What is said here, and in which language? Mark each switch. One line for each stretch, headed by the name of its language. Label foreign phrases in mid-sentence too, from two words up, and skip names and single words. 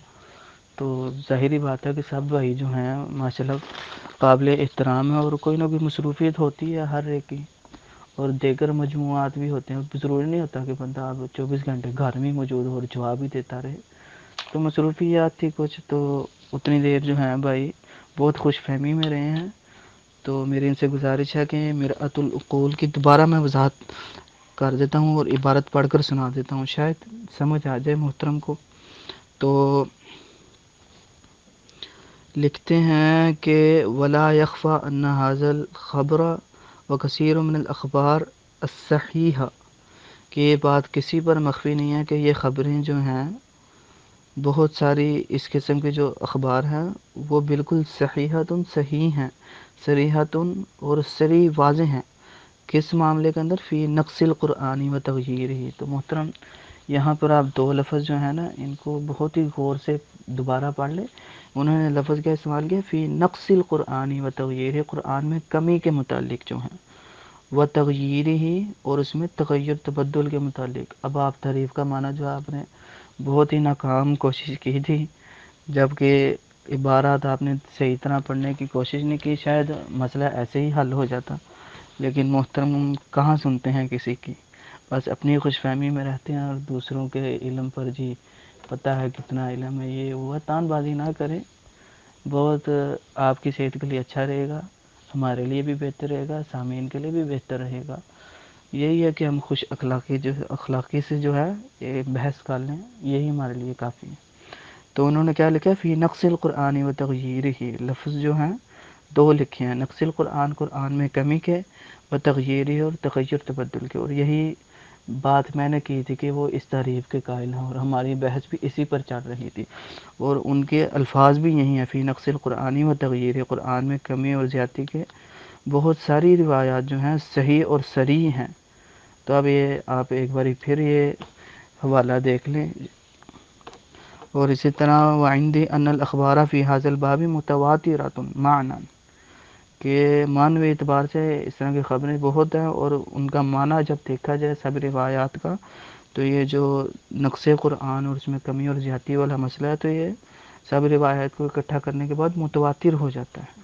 Urdu: تو ظاہری بات ہے کہ سب بھائی جو ہیں ماشاءاللہ قابل احترام ہے، اور کوئی نہ کوئی مصروفیت ہوتی ہے ہر ایک کی، اور دیگر مجموعات بھی ہوتے ہیں، ضروری نہیں ہوتا کہ بندہ اب 24 گھنٹے گھر میں موجود ہو اور جواب ہی دیتا رہے، تو مصروفیات تھی کچھ، تو اتنی دیر جو ہیں بھائی بہت خوش فہمی میں رہے ہیں۔ تو میری ان سے گزارش ہے کہ مرأۃ العقول کی دوبارہ میں وضاحت کر دیتا ہوں اور عبارت پڑھ کر سنا دیتا ہوں، شاید سمجھ آ جائے محترم کو۔ تو لکھتے ہیں کہ
Arabic: ولا يخفى ان هذا الخبر وكثير من الاخبار الصحیحہ،
Urdu: کہ یہ بات کسی پر مخفی نہیں ہے کہ یہ خبریں جو ہیں بہت ساری اس قسم کے جو اخبار ہیں وہ بالکل صحیحتن صحیح ہیں، صریحتن اور صریح واضح ہیں، کس معاملے کے اندر،
Arabic: فی نقص القرآن و تغییر ہی۔
Urdu: تو محترم یہاں پر آپ دو لفظ جو ہیں نا ان کو بہت ہی غور سے دوبارہ پڑھ لیں۔ انہوں نے لفظ کیا استعمال کیا،
Arabic: فی نقص القرآن و تغییر،
Urdu: قرآن میں کمی کے متعلق جو ہیں،
Arabic: و تغییر ہی،
Urdu: اور اس میں تغیر تبدل کے متعلق۔ اب آپ تعریف کا معنی جو آپ نے بہت ہی ناکام کوشش کی تھی، جبکہ عبارات آپ نے صحیح طرح پڑھنے کی کوشش نہیں کی، شاید مسئلہ ایسے ہی حل ہو جاتا، لیکن محترم کہاں سنتے ہیں کسی کی، بس اپنی خوش فہمی میں رہتے ہیں، اور دوسروں کے علم پر جی پتہ ہے کتنا علم ہے، یہ وہ تان بازی نہ کریں، بہت آپ کی صحت کے لیے اچھا رہے گا، ہمارے لیے بھی بہتر رہے گا، سامعین کے لیے بھی بہتر رہے گا۔ یہی ہے کہ ہم خوش اخلاقی سے جو ہے یہ بحث کر لیں، یہی ہمارے لیے کافی ہے۔ تو انہوں نے کیا لکھا،
Arabic: فی نقص القرآن و تغییر ہی،
Urdu: لفظ جو ہیں دو لکھے ہیں،
Arabic: نقص القرآن،
Urdu: قرآن میں کمی کے،
Arabic: و تغییر ہی،
Urdu: اور تغیر تبدل کے، اور یہی بات میں نے کی تھی کہ وہ اس تعریف کے قائل ہیں، اور ہماری بحث بھی اسی پر چل رہی تھی، اور ان کے الفاظ بھی یہی ہیں،
Arabic: فی نقص القرآن و تغییر،
Urdu: قرآن میں کمی اور زیادتی کے بہت ساری روایات جو ہیں صحیح اور صریح ہیں۔ تو اب یہ آپ ایک باری پھر یہ حوالہ دیکھ لیں، اور اسی طرح
Arabic: وعندی ان الاخبار فی ھذا الباب متواترۃ معنی،
Urdu: کہ معنوی اعتبار سے اس طرح کی خبریں بہت ہیں، اور ان کا معنی جب دیکھا جائے سب روایات کا، تو یہ جو نقص قرآن اور اس میں کمی اور زیادتی والا مسئلہ ہے، تو یہ سب روایات کو اکٹھا کرنے کے بعد متواتر ہو جاتا ہے۔